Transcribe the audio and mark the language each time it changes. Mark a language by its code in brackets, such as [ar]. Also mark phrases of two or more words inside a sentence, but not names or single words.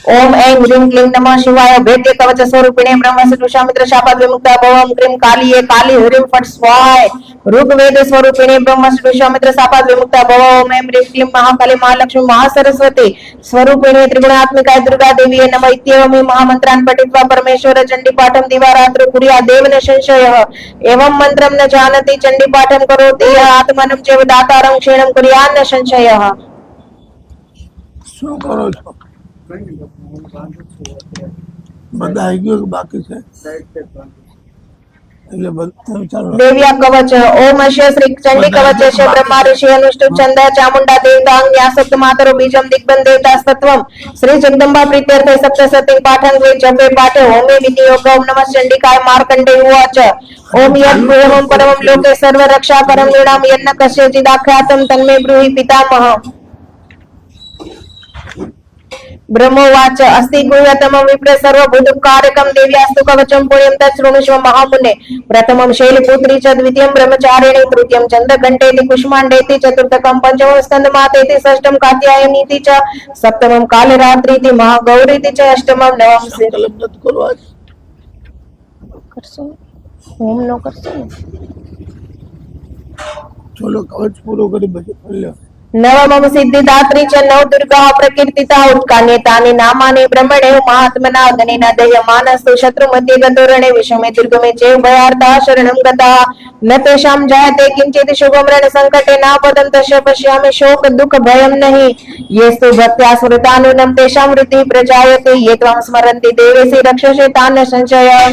[sa] ओम ऐं ह्रीं क्लीं नमः शिवाय भेद्य कवच स्वरूपिणे ब्रह्मसुषामित्र शापाद विमुक्ता भवम क्रीं कालिये काली ह्रीं फट स्वाय ऋग्वेद स्वरूपिणे ब्रह्मसुषामित्र शापाद विमुक्ता भवम ऐं ह्रीं क्लीं महाकाली महालक्ष्मी महासरस्वती स्वरूपिणे त्रिगुणात्मिकाय दुर्गा देवी नमः इत्येवं महामन्त्रान् पठित्वा परमेश्वर चण्डीपाठं दिवारात्रौ कुर्यात् देव न संशयः एवं मन्त्रं न जानति चण्डीपाठं करोति यः आत्मनं चैव दातारं क्षीणं कुर्यात् न संशयः। [gu] શું કરો છો? કઈ નહીં બાપુ, હું બાંધું છું અત્યારે. બધા આવી ગયો કે બાકી છે? [en] Right side [gu] બાંધું છું. એટલે તમે ચાલો [sa] देव्या कवच ओम अश्य श्री चंडी कवच अश्य ब्रह्मा ऋषि अनुष्टुप छंद चामुंडा देवता न्यासक्त मातरो बीजम दिग्बन देवता सत्वम श्री जगदंबा प्रीत्यर्थे सप्तशती पाठं वे जपे पाठे होमे विधि योग ओम नमः चंडिकाय मार्कंडे उवाच ओम यत् पूर्वं परमं लोके सर्व रक्षा परम लीलाम यन्न कस्यचिदाख्यातं तन्मे ब्रूहि पितामह। ब्रह्मोवाच अस्ति गुह्यतमं विप्र सर्वभूतकारकं देव्यास्तु कवचं पुण्यं तच्छृणुष्व महामुने प्रथमं शैलपुत्री च द्वितीयं ब्रह्मचारिणी तृतीयं चन्द्रघण्टेति कुष्माण्डेति चतुर्थकं पंचमं स्कन्दमातेति षष्ठं कात्यायनीति च सप्तमं कालरात्रीति महागौरीति च अष्टमं नवम [gu] સંકલ્પ નથી કરવો આજ? કરસો હોમ નો કરસો ચલો કવચ પૂરો કરી પછી કરી લો. [sa] नवमं सिद्धिदात्री च नव दुर्गा प्रकीर्तिता उत्कान्येतानि नामानि ब्रह्मणे महात्मना गणेन दह्यमानस्तु शत्रु मध्ये गतोरणे विषमे दुर्गमे चैव भयार्ता शरणं गता न तेषां जायते किंचित् शुभं रण संकटे नापदं तस्य पश्यामि शोक दुःख भयं नहि येस्तु भक्त्या स्मृतानुनं तेषां वृत्तिः प्रजायते ये त्वां स्मरन्ति देवेसि रक्षसे तान् न संशयः।